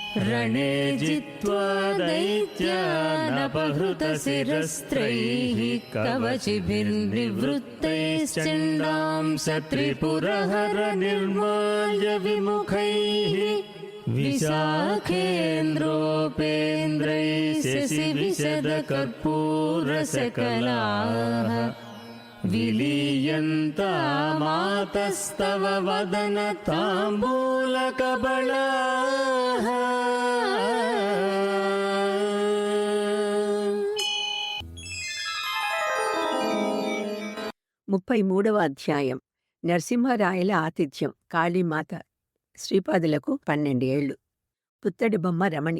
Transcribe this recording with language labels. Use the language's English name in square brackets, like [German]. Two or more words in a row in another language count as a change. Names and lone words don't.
[Sanskrit] रणे जित्वा दैत्यानपहृतशिरस्त्रैः कवचिभिर्निवृत्तैश्चण्डांस त्रिपुरहरनिर्माल्य विमुखैः विशाखेन्द्रोपेन्द्रैः शशिविशदकर्पूरसकलाः विलीयन्तामातस्तव वदनताम्बूलकबलाः। [Telugu] 33వ అధ్యాయం. నరసింహరాయల ఆతిథ్యం. కాళీమాత. శ్రీపాదులకు 12 ఏళ్ళు. పుత్తడి బొమ్మ రమణి.